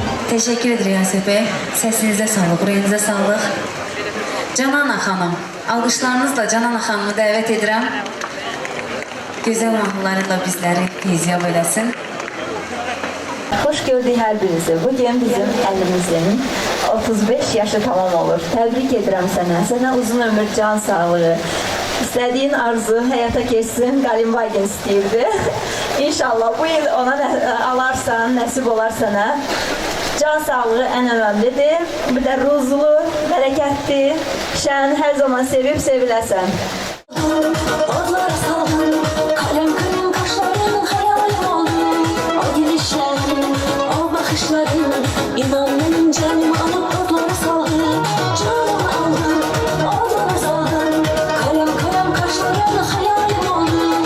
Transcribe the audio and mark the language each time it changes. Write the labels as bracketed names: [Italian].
[Turkish] Teşekkür ederim Yasir Bey. [Azerbaijani] Sesinizə sağlıq, ürəyinizə sağlıq. Canana xanım, alqışlarınızla Canana xanımı dəvət edirəm. Gözəl mahnılarıyla bizləri heyziyab eləsin. Hoş gördük hər birinizi. Bugün bizim əlimizin 35 yaşı tamam olur. Təbrik edirəm sənə. Sənə uzun ömür, can sağlığı. İstədiyin arzu həyata keçsin, Qalinbaygen istəyirdi. İnşallah bu il ona alarsan, nəsib olar sənə. Can sağlığı ən önəmlidir. Bir də ruzlu, bərəkətli, şən, hər zaman sevib seviləsən. [Turkish] Odlara saldım, kalem kalem kaşların hayalim oldu. O gülüşlerin, o bakışların, inan benim canım alıp odlara saldı. Canım aldım, odlara saldım, kalem kalem kaşların hayalim oldu.